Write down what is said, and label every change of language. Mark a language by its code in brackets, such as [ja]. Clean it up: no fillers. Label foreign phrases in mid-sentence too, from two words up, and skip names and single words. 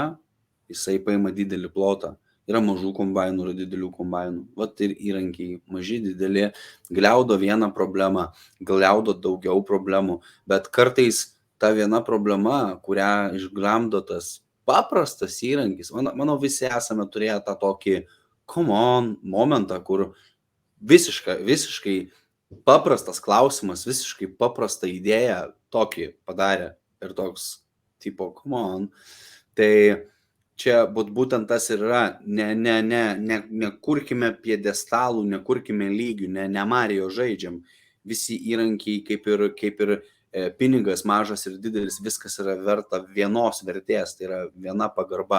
[lt] Jisai paima didelį plotą. Yra mažų kombainų, yra didelių kombainų. Vat ir įrankiai maži, dideli, gliaudo vieną problemą, gliaudo daugiau problemų, bet kartais ta viena problema, kurią išgramdo tas paprastas įrankis, manau visi esame turėję tą tokį [en] come on [lt] momentą, kur visiškai paprastas klausimas, visiškai paprastą idėją tokį padarė ir toks tipo [en] come on. [lt] Tai čia būtent tas ir yra, nekurkime piedestalų, nekurkime lygių, ne Mario žaidžiam. Visi įrankiai kaip ir pinigas mažas ir didelis, viskas yra verta vienos vertės, tai yra viena pagarba.